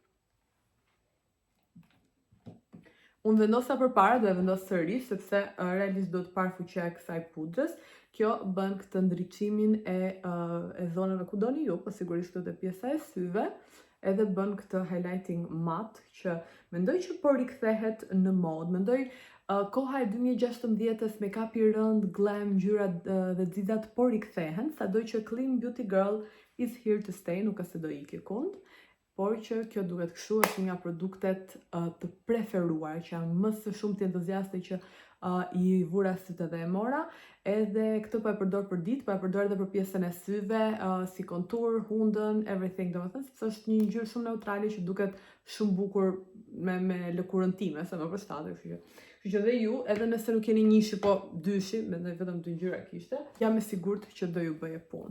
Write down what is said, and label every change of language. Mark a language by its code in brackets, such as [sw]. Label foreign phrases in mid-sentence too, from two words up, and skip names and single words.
[sq] Unë vendosa përpara, do e vendos sërish, sepse realisht do të parë fuqia e kësaj pudrës. Kjo bën këtë ndriçimin e zonave ku doni ju, po sigurisht këtë pjesa e syve. Edhe bën këtë [en] highlighting matte [sq] që mendoj që po rikthehet në mod. Mendoj koha e 2016-s, make-up i rënd, glam, ngjyra dhe xizat po rikthehen, sado që [en] Clean Beauty Girl is here to stay, [sq] nuk është se do ikë kund, por që kjo duket kështu, është nga produktet të preferuar, që janë më së shumti entuziaste që i vura sytë dhe e mora, edhe këtë po e përdor për ditë, po e përdor edhe për pjesën e syve, si kontur, hundën, everything, domethënë, sepse është një ngjyrë shumë neutrale që duket shumë bukur me lëkurën time, se më përshtatet, kështu që dhe ju, edhe nëse nuk keni njëshi, po dyshi, mendoj vetëm 2 ngjyra kishte, jam e sigurt që do ju bëje punë.